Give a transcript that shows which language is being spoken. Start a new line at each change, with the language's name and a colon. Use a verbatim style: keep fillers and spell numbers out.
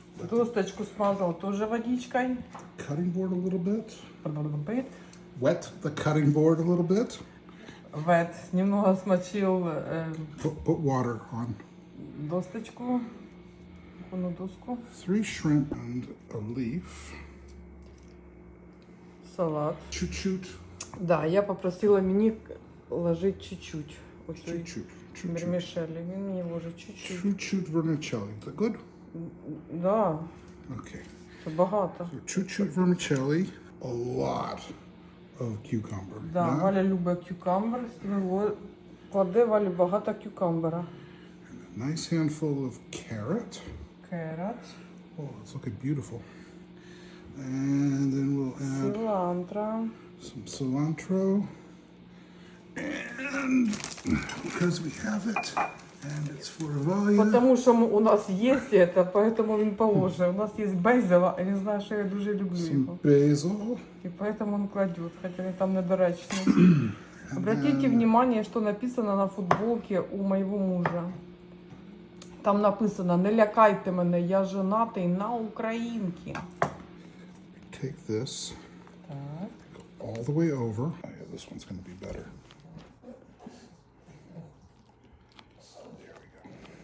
Russian: Досточку смазал тоже водичкой.
English: Cutting board a little bit. A little bit. Wet the cutting board a little bit.
Russian: Wet. Немного смочил э,
English: Put, put water on.
Russian: досточку. На доску.
English: Three shrimp and a leaf.
Russian: Салат. Чуть-чуть.
Ukrainian: Да, я попросила мені ложити чуть-чуть.
Russian: Чуть-чуть.
Ukrainian: Вермішелі. Він мені ложить чуть-чуть. Чуть-чуть вермішелі.
English: Is that good?
Russian: Да.
English: Okay.
Ukrainian: Це багато. So, чуть-чуть вермішелі.
English: A lot of cucumber.
Ukrainian: Да, да? Валя любить кюкамбер. Кладе Валі багато кюкамбера.
English: A nice handful of carrot. Carrot. Oh, it's looking beautiful. And then we'll add cilantro. Some cilantro. And because we have it, and it's for volume.
Ukrainian: Потому що у нас є це, поэтому він положив. У нас є бейзел, а він знає, що я дуже люблю його.
English: Basil.
Ukrainian: І поэтому він кладет, хоча він там недоречно.
Russian: Обратите внимание, что написано на футболке у моего мужа.
Ukrainian: Там написано: не лякайте мене, я женатий на українці.
English: Take this.
Ukrainian: Так.
English: All the way over. Oh, yeah, this one's going to be better. There we go.